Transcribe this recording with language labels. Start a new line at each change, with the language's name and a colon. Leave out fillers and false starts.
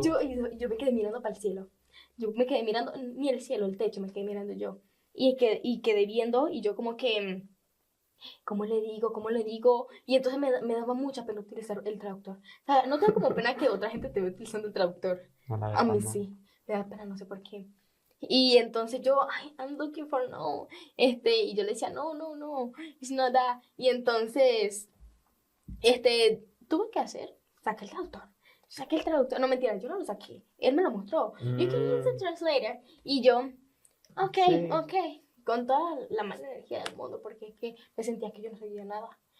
Spanish: Yo me quedé mirando para el cielo. Yo me quedé mirando, ni el cielo, el techo, me quedé mirando yo. Y quedé viendo, y yo como que, ¿cómo le digo? Y entonces me daba mucha pena utilizar el traductor. O sea, no tengo como pena que otra gente te vea utilizando el traductor. A mí sí, me da pena, no sé por qué. Y entonces yo,
English: I'm looking for no.
Spanish: Y yo le decía, no,
English: it's not that.
Spanish: Y entonces, tuve que hacer, saqué el traductor. No, mentira, yo no lo saqué. Él me lo mostró.
English: You can use the translator.
Spanish: Y yo, okay. con toda la mala energía del mundo, porque es que me sentía que yo no sabía nada.